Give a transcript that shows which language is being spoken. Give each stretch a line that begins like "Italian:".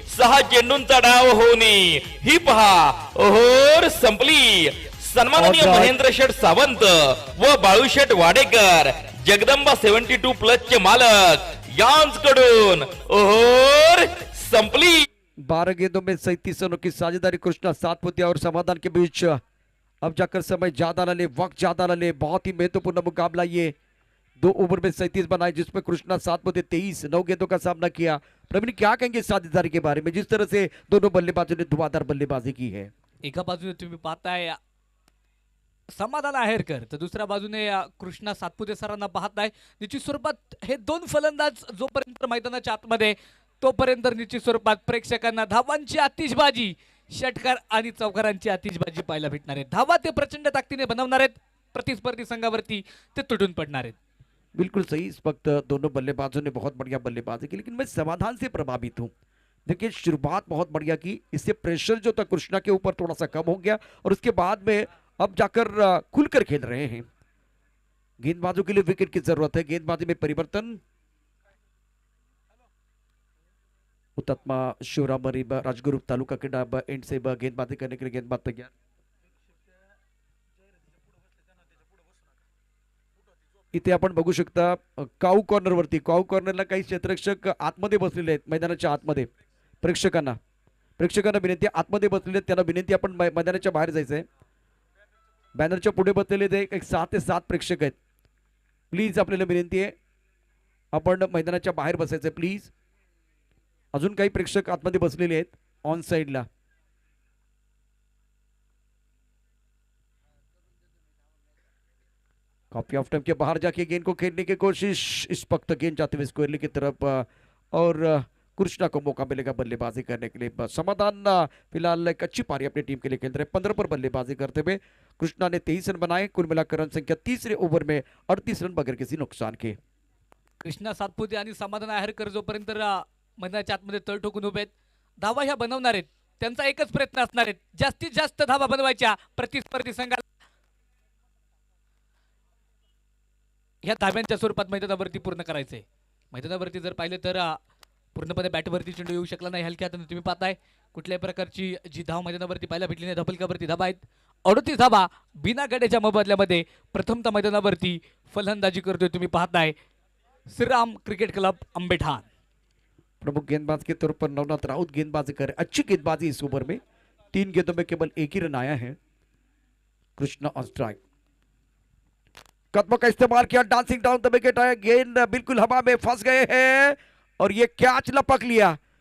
Marathi: 6 चेंडूंचा डाव होणी ही पहा ओहोर संपली. सन्माननीय
English: All right.
Marathi: महेंद्र शेठ सावंत व बाळूशेठ वाडेकर जगदंबा 72 प्लस चे मालक यांकडून ओहोर संपली.
Hindi: 12 गेंदों में 37 रनों की साझेदारी कृष्णा सातपुतिया और समाधान के बीच. अब जाकर समय ज्यादा न ले, वक्त ज्यादा न ले, बहुत ही महत्वपूर्ण मुकाबला ये. 2 ओवर में 37 बनाए जिसमें कृष्णा सातपुते 23 9 गेंदों का सामना किया. प्रवीण क्या कहेंगे साझेदारी के बारे में, जिस तरह से दोनों बल्लेबाजों ने धुआंधार बल्लेबाजी की है.
Marathi: एका बाजूने तुम्ही पाहताय समाधान आहेरकर, तर दुसऱ्या बाजूने कृष्णा सातपुते सरांना पाहताय. निश्चित स्वरूपात हे 2 फलंदाज जोपर्यंत मैदानाच्या आतमध्ये तोपर्यंत निश्चित स्वरूपात प्रेक्षकांना धावांची आतिषबाजी, षटकार आणि चौकारांची आतिषबाजी पाहायला भेटणार आहे. धावा ते प्रचंड ताकदीने बनवणार आहेत, प्रतिस्पर्धी संघावरती ते तुटून पडणार आहेत.
Hindi: बिल्कुल सही. इस वक्त दोनों बल्लेबाजों ने बहुत बढ़िया बल्लेबाजी की, लेकिन मैं समाधान से प्रभावित हूँ. देखिए शुरुआत बहुत बढ़िया की, इससे प्रेशर जो था कृष्णा के ऊपर थोड़ा सा कम हो गया और उसके बाद में अब जाकर खुलकर खेल रहे हैं. गेंदबाजों के लिए विकेट की जरूरत है. गेंदबाजी में परिवर्तन. हुतात्मा शिवराम मरी राजगुरु तालुका क्रीडा एंड से गेंदबाजी करने के लिए गेंदबाज तैयार.
Marathi: इथे आपण बघू शकता काऊ कॉर्नर वरती, काऊ कॉर्नरला काही क्षेत्ररक्षक आतमध्ये बसलेले आहेत. मैदानाच्या आतमध्ये प्रेक्षकांना विनंती, आतमध्ये बसलेले आहेत त्यांना विनंती आपण मैदानाच्या बाहेर जायचंय. बॅनरच्या पुढे बसलेले ते एक 6 ते 7 प्रेक्षक आहेत. प्लीज आपल्याला विनंती आहे आपण मैदानाच्या बाहेर बसायचंय प्लीज. अजून काही प्रेक्षक आतमध्ये बसलेले आहेत ऑन साइडला.
Hindi: कॉपी ऑफ टाइम के बाहर जाके गेंद को खेलने की कोशिश. इस वक्त गेंद जाते हुए स्क्वायरली की तरफ और कृष्णा को मौका मिलेगा बल्लेबाजी करने के लिए. समाधान फिलहाल एक अच्छी पारी अपनी टीम के लिए खेल रहे हैं. 15 पर बल्लेबाजी करते हुए कृष्णा ने 23 रन बनाए. कुल मिलाकर रन संख्या तीसरे ओवर में 38 रन बगैर किसी नुकसान के.
Marathi: कृष्णा सातपुते आणि समाधान आहेरकर जोपर्यंत मैदानाच्या आतमध्ये तळ ठोकून उभे आहेत, धावा ह्या बनवणार आहेत. त्यांचा एकच प्रयत्न असणार आहेत, जास्तीत जास्त धावा बनवायच्या प्रतिस्पर्धी संघाला ह्या धाब्यांच्या स्वरूपात मैदानावरती पूर्ण करायचंय. मैदानावरती जर पाहिलं तर पूर्णपणे बॅटवरती चेंडू येऊ शकला नाही. हलक्या हाताने तुम्ही पाहताय कुठल्याही प्रकारची जी धाव मैदानावरती पाहायला भेटली नाही. धपलकावरती धाबा आहेत. 38 धाबा बिना गड्याच्या मोबदल्यामध्ये प्रथमतः मैदानावरती फलंदाजी करतोय तुम्ही पाहताय श्रीराम क्रिकेट क्लब अंबेठान.
Hindi: प्रमुख गेंदबाज के तौर पर नवनाथ राउत गेंदबाजी कर रहे. अच्छी गेंदबाजी इस ओवर में. 3 गेंदों में केवल 1 ही रन आया है. Krishna on strike. कदमों का इस्तेमाल किया,
English: dancing down the wicket
Hindi: है. गेंद बिल्कुल हवा में फंस गए हैं और ये कैच लपक लिया.